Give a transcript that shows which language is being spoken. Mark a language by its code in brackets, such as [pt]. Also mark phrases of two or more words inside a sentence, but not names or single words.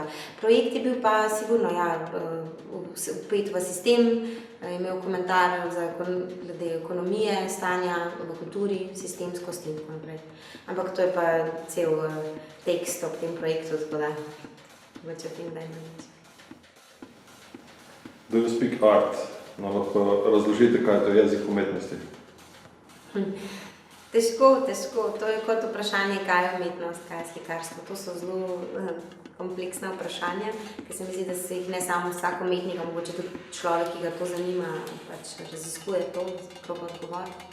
[sl] Projekt je bil pa sigurno vpet v sistem, imel komentar glede ekonomije, stanja v kulturi, sistemskosti in tako naprej. Ampak to je pa cel tekst ob tem projektu, tako da več o tem dajmo reči. [en] Do you speak art? [sl] No, lahko razložite, kaj je to jezik umetnosti? Težko. To je kot vprašanje, kaj je umetnost, kaj je slikarstvo. To so zelo kompleksna vprašanja, ker se mi zdi, da se jih ne samo vsak umetnik, mogoče tudi človek, ki ga to zanima, pač raziskuje to, proba odgovoriti.